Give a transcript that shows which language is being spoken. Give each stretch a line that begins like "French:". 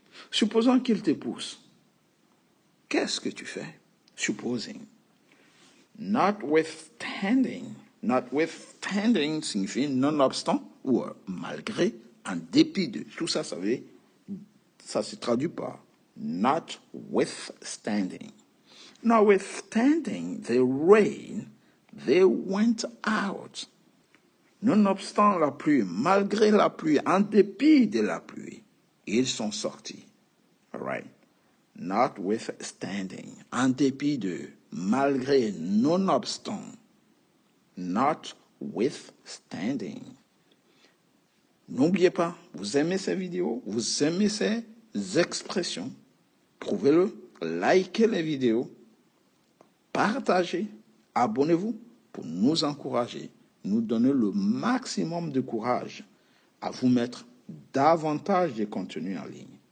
French: Supposons qu'il te pousse. Qu'est-ce que tu fais? Supposing. Notwithstanding. Notwithstanding signifie nonobstant ou malgré, en dépit de. Tout ça, ça se traduit par notwithstanding.
English: Notwithstanding the rain, they went out.
French: Nonobstant la pluie, malgré la pluie, en dépit de la pluie, ils sont sortis.
English: All right.
French: Notwithstanding, en dépit de, malgré, nonobstant. Notwithstanding. N'oubliez pas, vous aimez ces vidéos, vous aimez ces expressions, prouvez-le, likez les vidéos, partagez, abonnez-vous pour nous encourager, nous donner le maximum de courage à vous mettre davantage de contenu en ligne.